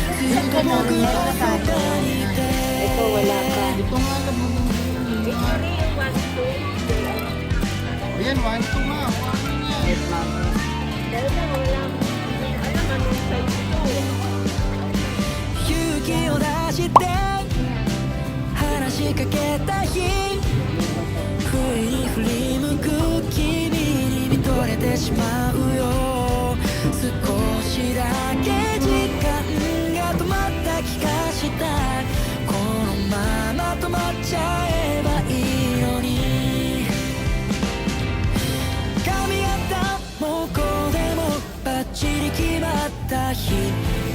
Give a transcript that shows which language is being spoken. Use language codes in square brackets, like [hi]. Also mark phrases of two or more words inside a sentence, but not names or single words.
[tl] Isang ganun, ito na tayo. Ito, wala pa. Ito nga lang mo nung Ayan, 1-2 nga. Kuhanin yan. [en] Yes, ma'am. [ja] 勇気を出して話しかけた日不意に振り向く君に見とれてしまうよ少しだけ時間が止まった気がしたこのまま止まっちゃえばいいのに髪型もこでもバッチリ決まった日